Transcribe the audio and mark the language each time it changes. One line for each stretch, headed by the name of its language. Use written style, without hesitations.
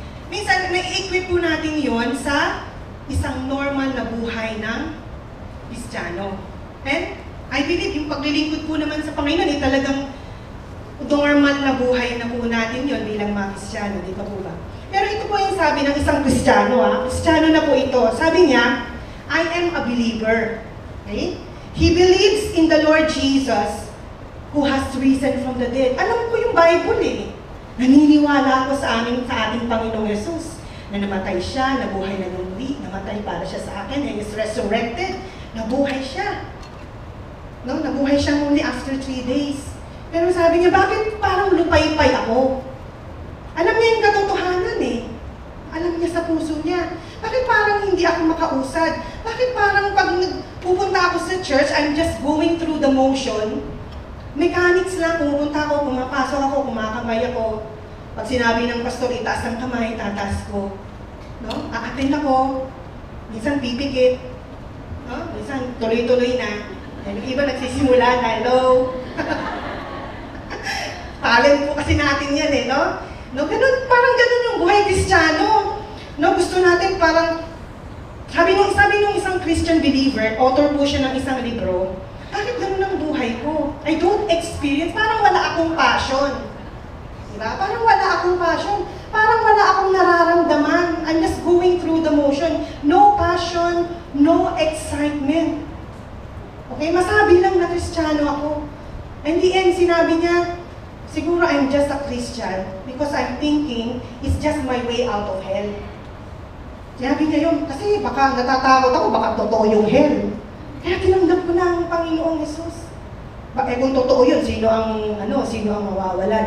Filipino: Minsan, nai-equip po natin yon sa isang normal na buhay ng Kristiyano.
English: And I believe
Filipino: yung paglilingkod po naman sa Panginoon, talagang normal na buhay na po natin yon bilang mga Kristiyano. Di ba po ba? Pero ito po yung sabi ng isang Kristiyano. Kristiyano na po ito. Sabi niya,
English: I am a believer.
Filipino: Okay?
English: He believes in the Lord Jesus who has risen from the dead.
Filipino: Alam ko yung Bible eh. Naniniwala ako sa ating Panginoong Jesus na namatay siya, nabuhay na ng muli, namatay para siya sa akin,
English: and is resurrected,
Filipino: nabuhay siya. No? Nabuhay siya muli
English: after 3 days.
Filipino: Pero sabi niya, bakit parang lupay-pay ako? Alam niya yung katotohanan eh. Alam niya sa puso niya. Bakit parang hindi ako makausad? Bakit parang pag pupunta ako sa church,
English: I'm just going through the motion?
Filipino: Mechanics lang, pumunta ako, pumapasok ako, kumakamay ako. Pag sinabi ng pastor, itaas ang kamay, tataas ko. No? Aatin ako. Minsan pipikit. No? Minsan tuloy-tuloy na. Yung iba nagsisimula na, hello? Talent po kasi natin yan eh, no? No, ganun, parang ganun yung buhay Kristiyano. No, gusto natin parang, sabi nung isang Christian believer, author po siya ng isang libro, bakit ganun ang buhay ko?
English: I don't experience,
Filipino: parang wala akong passion. Diba? Parang wala akong passion. Parang wala akong nararamdaman.
English: I'm just going through the motion. No passion, no excitement. Okay,
Filipino: masabi lang na Kristiyano ako.
English: In the end,
Filipino: sinabi niya, siguro
English: I'm just a Christian because I'm thinking it's just my way out of hell.
Filipino: Sinabi niya yun, kasi baka natatakot ako, baka totoo yung hell. Kaya tinanggap ko na ang Panginoong Jesus. Kung totoo yun, sino ang mawawala?